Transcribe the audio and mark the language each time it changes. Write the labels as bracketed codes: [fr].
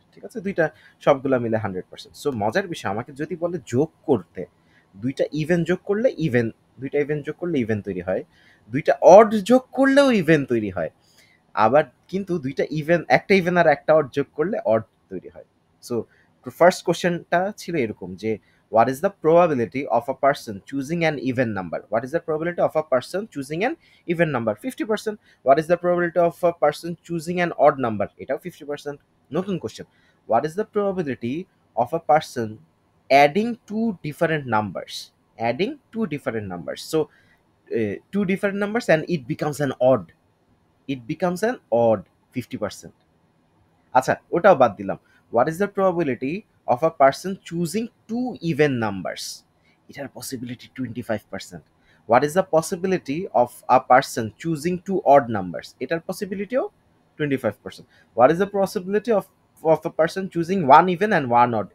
[bn] ঠিক আছে, দুইটা সবগুলা মিলে 100%। সো মজার বিষয়, আমাকে যদি বলে যোগ করতে, দুইটা ইভেন যোগ করলে ইভেন, দুইটা ইভেন যোগ করলে ইভেন তৈরি হয়, দুইটা অড যোগ করলেও ইভেন তৈরি হয়, আবার কিন্তু দুইটা ইভেন, একটা ইভেন আর একটা অড যোগ করলে অড তৈরি হয়। সো ফার্স্ট কোশ্চেনটা ছিল এরকম যে [en] what is the probability of a person choosing an even number? What is the probability of a person choosing an even number? 50%. What is the probability of a person choosing an odd number? [bn] এটাও 50%। নতুন question, [en] what is the probability of a person adding two different numbers? Adding two different numbers. So two different numbers and it becomes an odd, it becomes an odd 50%। [bn] আচ্ছা, ওটাও বাদ দিলাম। [en] What is the probability of a person choosing two even numbers? [bn] এটার possibility 25%। [en] What is the possibility of a person choosing two odd numbers? [bn] এটার পসিবিলিটিও 25%। [en] What is the possibility of a person choosing one even and one odd?